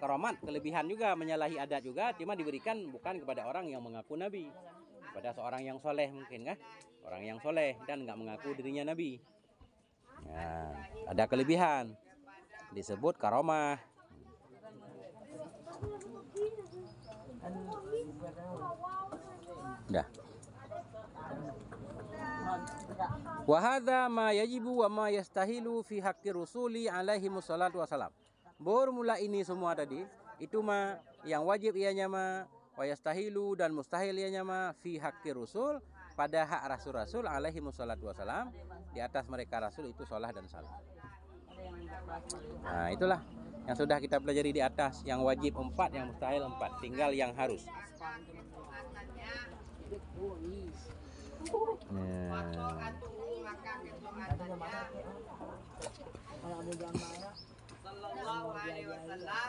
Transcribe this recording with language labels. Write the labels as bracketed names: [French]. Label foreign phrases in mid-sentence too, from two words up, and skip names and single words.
[Malay] Karamat kelebihan juga, menyalahi adat juga, cuma diberikan bukan kepada orang yang mengaku nabi, kepada seorang yang soleh mungkin kan, orang yang soleh dan nggak mengaku dirinya nabi. Nah, ada kelebihan disebut karamah. Dah. [Arabic] وهذا ما يجب وما يستحيل في حق الرسل عليه الصلاة والسلام. [Malay] Bermula ini semua tadi itu mah yang wajib ianya mah, [Arabic] ويستحيل [Malay] dan mustahil ianya mah [Arabic] في حق الرسل, [Malay] pada hak rasul-rasul [Arabic] عليه الصلاة والسلام, [Malay] di atas mereka rasul itu salah dan salah. Nah, itulah yang sudah kita pelajari di atas, yang wajib 4, yang mustahil 4, tinggal yang harus. [Arabic] صلى الله عليه وسلم.